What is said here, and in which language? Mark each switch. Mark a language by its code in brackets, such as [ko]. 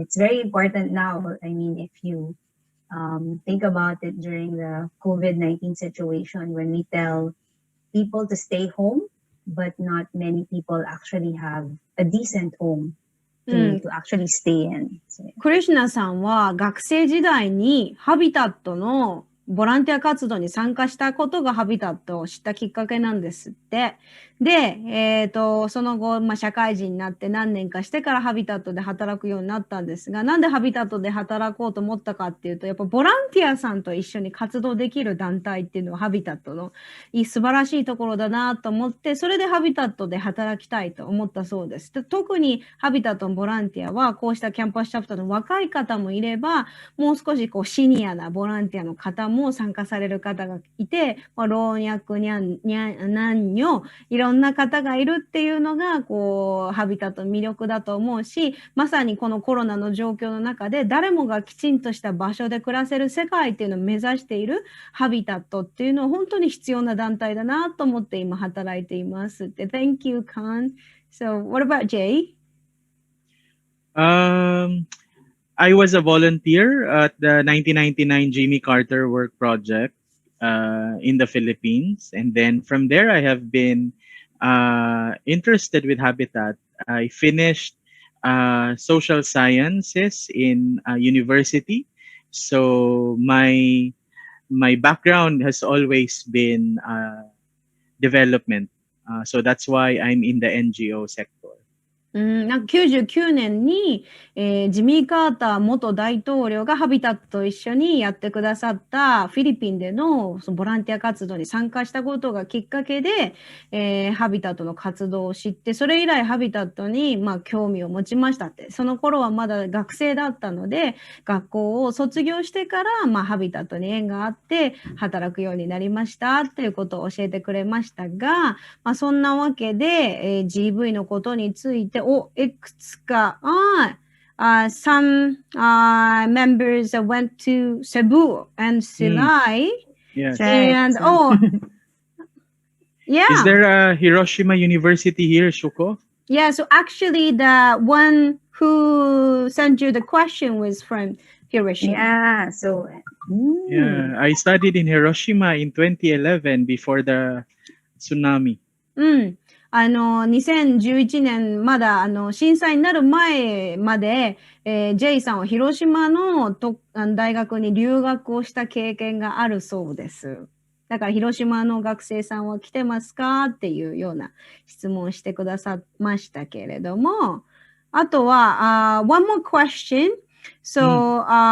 [en] It's very important now. I mean, if you think about it during the COVID-19 situation, when we tell people to stay home, but not many people actually have a decent home to actually stay in. So, [ja] クリシュナさんは学生時代にハビタットのボランティア活動に参加したことがハビタットを知ったきっかけなんですって。で、その後、社会人になって何年かしてからハビタットで働くようになったんですが、なんでハビタットで働こうと思ったかっていうと、やっぱボランティアさんと一緒に活動できる団体っていうのはハビタットの素晴らしいところだなと思って、それでハビタットで働きたいと思ったそうです。で、特にハビタットのボランティアは、こうしたキャンパスチャプターの若い方もいれば、もう少しこうシニアなボランティアの方も参加される方がいて、老若男女、いろんな方がいるっていうのが、こう、ハビタットの魅力だと思うし、まさにこのコロナの状況の中で、誰もがきちんとした場所で暮らせる世界っていうのを目指しているハビタットっていうのは本当に必要な団体だなと思って今働いていますって。 [en] Thank you, Khan. So, what about Jay? I was a volunteer at the 1999 Jimmy Carter Work Project in the Philippines. And then from there, I have been interested with Habitat. I finished social sciences in university. So my background has always been development. So that's why I'm in the NGO sector. [ja] なんか99年に、ジミー・カーター元大統領がハビタットと一緒にやってくださったフィリピンでのそのボランティア活動に参加したことがきっかけで、ハビタットの活動を知って、それ以来ハビタットに、興味を持ちましたって。その頃はまだ学生だったので、学校を卒業してから、ハビタットに縁があって働くようになりましたっていうことを教えてくれましたが、そんなわけで、GV のことについていくつか、 [en] some members went to Cebu and Silay. Yes. And, yeah. Is there a Hiroshima University here, Shuko? Yeah, so actually the one who sent you the question was from Hiroshima. Yeah, so... Yeah, I studied in Hiroshima in 2011 before the tsunami. [ja] 2011年まだ震災になる前まで、J さんは広島の大学に留学をした経験があるそうです。だから広島の学生さんは来てますかっていうような質問をしてくださいましたけれども、あとは、 [en] one more question. So,